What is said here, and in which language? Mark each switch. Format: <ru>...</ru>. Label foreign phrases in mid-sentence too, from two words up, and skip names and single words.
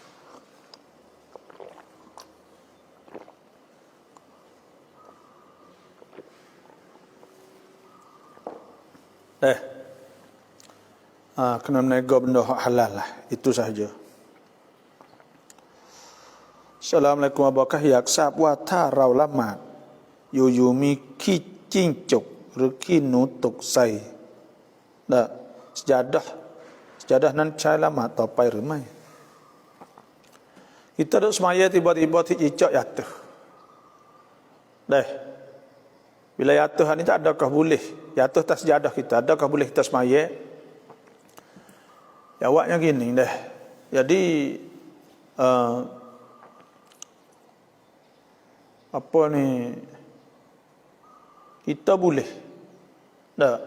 <ms>Kena menego benda halal lah. Itu sahaja.</ms> <ar>السلام عليكم ورحمة الله وبركاته.</ar> <th>อยากทราบว่าถ้าเราละหมาดอยู่ๆมีขี้จิ้งจกหรือขี้หนูตกใส่sejadahนั้นใช้ละหมาดต่อไปหรือไม่</th> <ms>Kita duduk semaya tiba-tiba cicak jatuh. Bila jatuh ni tak adakah boleh jatuh atas sejadah kita, adakah boleh kita semaya? Jawabnya gini dah. Jadi apa ni, kita boleh dah.</ms>